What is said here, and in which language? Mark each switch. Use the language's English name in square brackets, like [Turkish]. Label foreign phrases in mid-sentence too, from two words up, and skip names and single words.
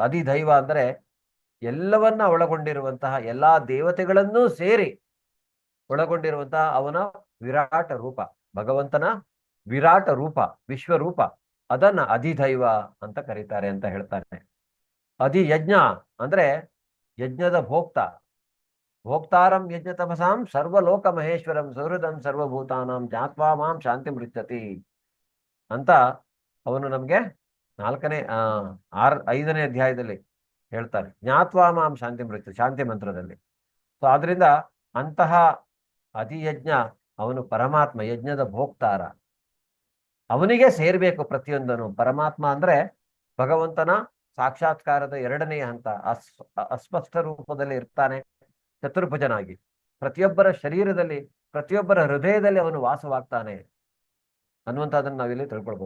[Kannada] ಅಧಿದೈವ ಅಂದ್ರೆ ಎಲ್ಲವನ್ನ ಒಳಗೊಂಡಿರುವಂತಹ ಎಲ್ಲಾ ದೇವತೆಗಳನ್ನೂ ಸೇರಿ ಒಳಗೊಂಡಿರುವಂತಹ ಅವನ ವಿರಾಟ ರೂಪ, ಭಗವಂತನ ವಿರಾಟ ರೂಪ, ವಿಶ್ವರೂಪ, ಅದನ್ನ ಅಧಿದೈವ ಅಂತ ಕರೀತಾರೆ ಅಂತ ಹೇಳ್ತಾನೆ. ಅಧಿಯಜ್ಞ ಅಂದ್ರೆ ಯಜ್ಞದ ಭೋಕ್ತ, [Sanskrit] ಭೋಕ್ತಾರಂ ಯಜ್ಞ ತಪಸಾಂ ಸರ್ವಲೋಕ ಮಹೇಶ್ವರಂ ಸೌಹೃದಂ ಸರ್ವಭೂತಾನಾಂ ಜ್ಞಾತ್ವಾ ಮಾಂ ಶಾಂತಿ ಮೃತ್ಯತಿ [Kannada] ಅಂತ ಅವನು ನಮ್ಗೆ 5ನೇ ಅಧ್ಯಾಯದಲ್ಲಿ ಹೇಳ್ತಾನೆ. [Sanskrit] ಜ್ಞಾತ್ವಾ ಮಾಂ ಶಾಂತಿ ಮೃತ್ಯು, [Kannada] ಶಾಂತಿ ಮಂತ್ರದಲ್ಲಿ. ಸೊ ಆದ್ರಿಂದ ಅಂತಹ ಅಧಿಯಜ್ಞ ಅವನು ಪರಮಾತ್ಮ, ಯಜ್ಞದ ಭೋಕ್ತಾರ, ಅವನಿಗೆ ಸೇರ್ಬೇಕು ಪ್ರತಿಯೊಂದನು. ಪರಮಾತ್ಮ ಅಂದ್ರೆ ಭಗವಂತನ ಸಾಕ್ಷಾತ್ಕಾರದ 2ನೇ ಹಂತ. ಅಸ್ಪಷ್ಟ ರೂಪದಲ್ಲಿ ಇರ್ತಾನೆ, ಚತುರ್ಭುಜನಾಗಿ ಪ್ರತಿಯೊಬ್ಬರ ಶರೀರದಲ್ಲಿ, ಪ್ರತಿಯೊಬ್ಬರ ಹೃದಯದಲ್ಲಿ ಅವನು ವಾಸವಾಗ್ತಾನೆ ಅನ್ನುವಂಥದ್ದನ್ನು ನಾವಿಲ್ಲಿ ತಿಳ್ಕೊಳ್ಬಹುದು.